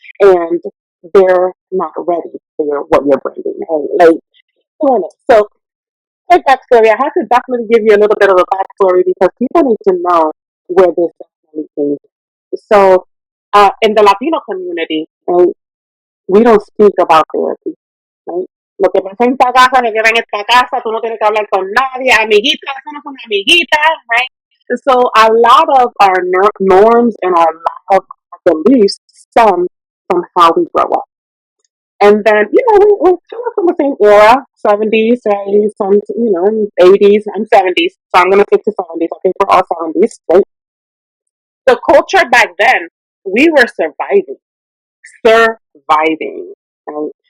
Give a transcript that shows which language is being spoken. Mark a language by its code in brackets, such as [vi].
[en] And they're not ready for what you're bringing. Right? Like, so quick backstory. I have to definitely give you a little bit of a backstory because people need to know where this definitely came from. So, in the Latino community, right, we don't speak about therapy, right? [es] Lo que pasa en esta casa, me queda en esta casa, tú no tienes que hablar con nadie, amiguitas, eso no son amiguitas, right? [en] So, a lot of our norms and a lot of our beliefs stem from how we grow up. And then, we're kind of from the same era, 70s, right? Some, 80s. I'm 70s, so I'm going to stick to 70s. I think we're all 70s, right? The culture back then, we were surviving, right?